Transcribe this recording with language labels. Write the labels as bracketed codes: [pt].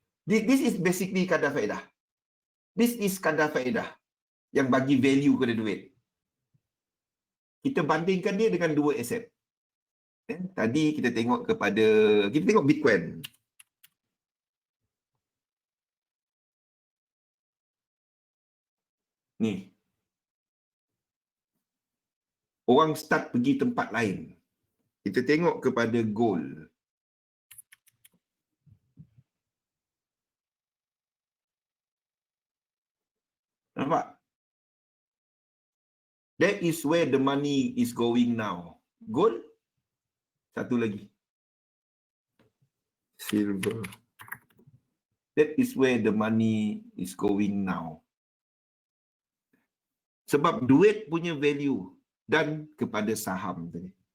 [en] This is basically [ms] kadar faedah. [en] This is [ms] kadar faedah yang bagi value kepada duit. Kita bandingkan dia dengan dua aset. Tadi kita tengok Bitcoin. Ni. Orang start pergi tempat lain. Kita tengok kepada gold. Nampak? [en] That is where the money is going now. Gold. [ms] Satu lagi. [en] Silver. That is where the money is going now. [ms] Sebab duit punya value dan kepada saham tadi.